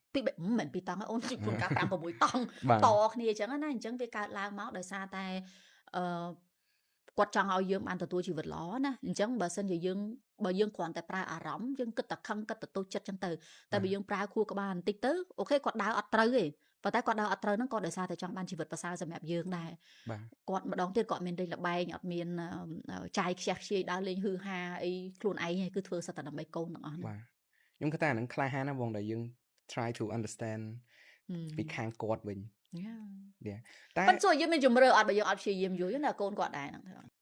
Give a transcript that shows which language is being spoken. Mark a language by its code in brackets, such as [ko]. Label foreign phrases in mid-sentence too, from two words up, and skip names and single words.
[km] មិនមែន2តង់អូនជួនកាល5 6តង់តគ្នាអញ្ចឹងណាអញ្ចឹងវាកើតឡើងមកដោយសារតែគាត់ចង់ឲ្យយើងបានទទួលជីវិតល្អណាអញ្ចឹងបើសិនជាបើយើងគ្រាន់តែប្រើអារម្មណ៍យើងគិតតែខឹងគិតតែតូចចិត្តអញ្ចឹងទៅតែបើយើងប្រើខួរក្បាលបន្តិចទៅអូខេគាត់ដើរអត់ត្រូវទេប៉ុន្តែគាត់ដើរអត់ត្រូវហ្នឹងក៏ដោយសារតែចង់បានជីវិតប្រសើរសម្រាប់យើងដែរ បាទ គាត់ម្ដងទៀតគាត់មានលេងល្បែងអត់មានចាយខ្ជះខ្ជាយដើរលេងហឺហាអីខ្លួនឯងឯងគឺធ្វើសិតតែដើម្បីកូនទាំងអស់ហ្នឹង បាទខ្ញុំគិតថាអាហ្នឹងក្លាហានណាបងដែលយើង [en] try to understand [km] ពីខាងគាត់វិញ Yeah តែ ប៉ុន្តែយើងមានជំរឿអត់បើយើងអត់ព្យាយាមយល់ណាកូនគាត់ដែរហ្នឹង